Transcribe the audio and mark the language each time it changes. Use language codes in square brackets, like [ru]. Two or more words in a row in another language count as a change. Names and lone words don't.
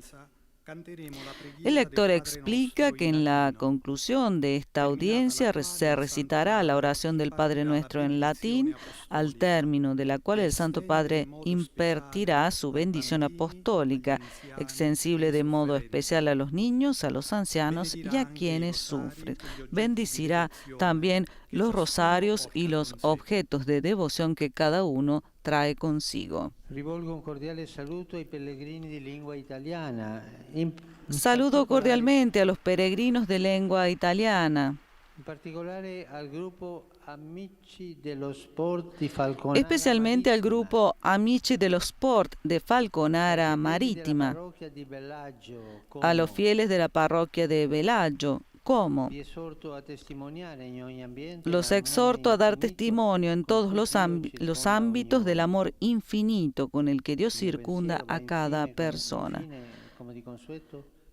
[es] El lector explica que en la conclusión de esta audiencia se recitará la oración del Padre Nuestro en latín, al término de la cual el Santo Padre impartirá su bendición apostólica, extensible de modo especial a los niños, a los ancianos y a quienes sufren. Bendicirá también los rosarios y los objetos de devoción que cada uno trae consigo. [it] Rivolgo un cordiale saluto ai pellegrini di lingua italiana. [es] Saludo cordialmente a los peregrinos de lengua italiana. [it] In particolare al gruppo Amici dello Sport di Falconara. [es] Especialmente al grupo Amici dello Sport de Falconara Marittima. A los fieles de la parroquia de Bellagio. ¿Cómo? Los exhorto a dar testimonio en todos los ámbitos del amor infinito con el que Dios circunda a cada persona.